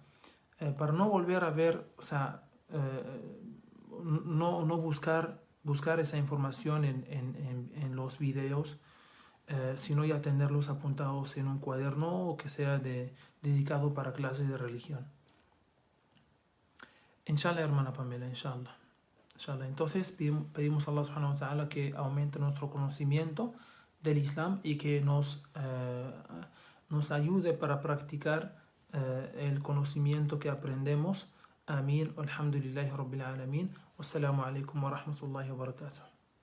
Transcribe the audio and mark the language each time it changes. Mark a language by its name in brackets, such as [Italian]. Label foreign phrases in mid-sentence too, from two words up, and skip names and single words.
[Spanish] Para no volver a ver, o sea, no buscar esa información en los videos, sino ya tenerlos apuntados en un cuaderno o que sea dedicado para clases de religión. Inshallah, hermana Pamela, inshallah. Entonces pedimos a [Arabic] الله سبحانه وتعالى [Spanish] que aumente nuestro conocimiento del Islam y que nos ayude para practicar el conocimiento que aprendemos. Amén. [Arabic] الحمد لله رب العالمين. والسلام عليكم ورحمة الله وبركاته.